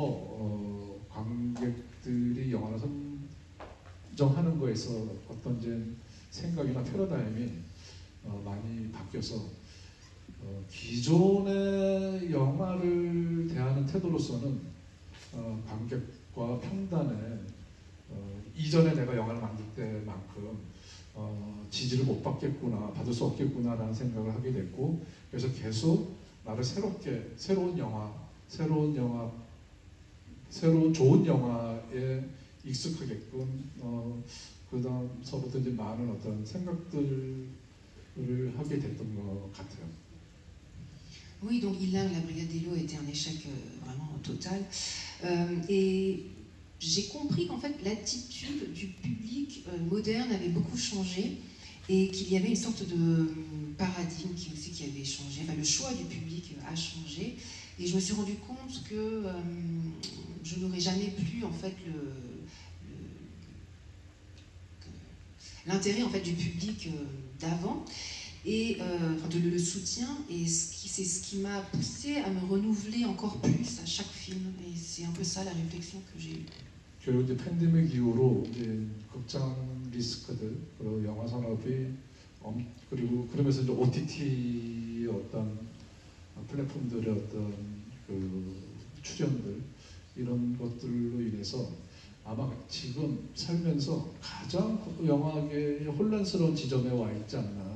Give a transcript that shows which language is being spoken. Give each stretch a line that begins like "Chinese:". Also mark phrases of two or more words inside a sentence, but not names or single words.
Korean: 관객들이 영화를 선정하는 거에서 어떤 이제 생각이나 패러다임이 많이 바뀌어서 기존의 영화를 대하는 태도로서는 관객과 평단에 이전에 내가 영화를 만들 때만큼 지지를 못 받겠구나, 받을 수 없겠구나라는 생각을 하게 됐고, 그래서 계속 나를 새로운 좋은 영화에 익숙하게끔 그 다음서부터 이제 많은 어떤 생각들을 하게 됐던 것 같아요.
French: Oui, donc la Brigade des lots a été un échec vraiment total. Et j'ai compris qu'en fait l'attitude du public moderne avait beaucoup changé et qu'il y avait une sorte de paradigme qui avait changé. Enfin, le choix du public a changé. Et je me suis rendu compte que je n'aurais jamais plus en fait l'intérêt en fait du public d'avant et le soutien, et c'est ce qui m'a poussé à me renouveler encore plus à chaque film. Et c'est un peu ça la réflexion que j'ai eue.
Korean: 결국 이제 팬데믹 이후로 이제 극장 리스크들, 그리고 영화 산업이 그리고 그러면서 이제 OTT의 어떤 플랫폼들의 어떤 그 출연들 이런 것들로 인해서 아마 지금 살면서 가장 영화계의 혼란스러운 지점에 와 있지 않나.